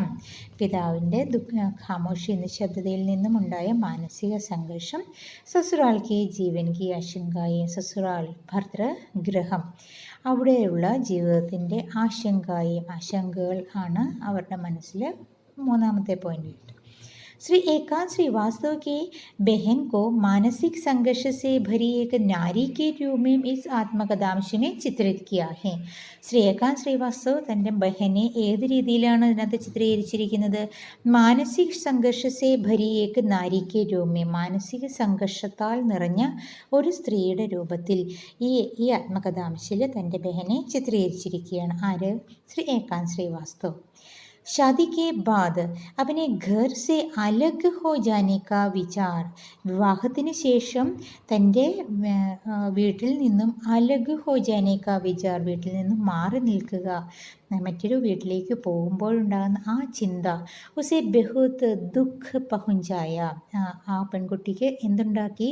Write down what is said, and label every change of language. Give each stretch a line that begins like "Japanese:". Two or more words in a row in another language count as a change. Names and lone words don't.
Malayalam: പിതാവിൻ്റെ ഖാമോഷി, നിശബ്ദതയിൽ നിന്നും ഉണ്ടായ മാനസിക സംഘർഷം.
Hindi: ससुराल के जीवन की
Malayalam: ആശങ്കയും, സസുറാൽ ഭർതൃഗൃഹം, അവിടെയുള്ള ജീവിതത്തിൻ്റെ ആശങ്കകൾ ആണ് അവരുടെ മനസ്സിൽ മൂന്നാമത്തെ പോയിന്റ്.
Hindi: श्री एकांत श्रीवास्तव के बहन को मानसिक संघर्ष से भरी एक नारी के रूप में इस आत्मकഥാംശ में चित्रित किया है.
Malayalam: ശ്രീ ഏകാന്ത് ശ്രീവാസ്തവ് തൻ്റെ ബഹനെ ഏത് രീതിയിലാണ് ഇതിനകത്ത് ചിത്രീകരിച്ചിരിക്കുന്നത്?
Hindi: मानसिक संघर्ष से भरी एक नारी के रूप में,
Malayalam: മാനസിക സംഘർഷത്താൽ നിറഞ്ഞ ഒരു സ്ത്രീയുടെ രൂപത്തിൽ ഈ ആത്മകഥാംശിൽ തൻ്റെ ബഹനെ ചിത്രീകരിച്ചിരിക്കുകയാണ്. ആര്? ശ്രീ ഏകാന്ത് ശ്രീവാസ്തവ്.
Hindi: शादी के बाद अपने घर से अलग हो जाने का विचार,
Malayalam: വിവാഹത്തിന് ശേഷം തൻ്റെ വീട്ടിൽ നിന്നും
Hindi: अलग हो जाने का विचार,
Malayalam: വീട്ടിൽ നിന്നും മാറി നിൽക്കുക, മറ്റൊരു വീട്ടിലേക്ക് പോകുമ്പോഴുണ്ടാകുന്ന ആ ചിന്ത.
Hindi: उसे बहुत दुख पहुँचाया,
Malayalam: ആ പെൺകുട്ടിക്ക് എന്തുണ്ടാക്കി?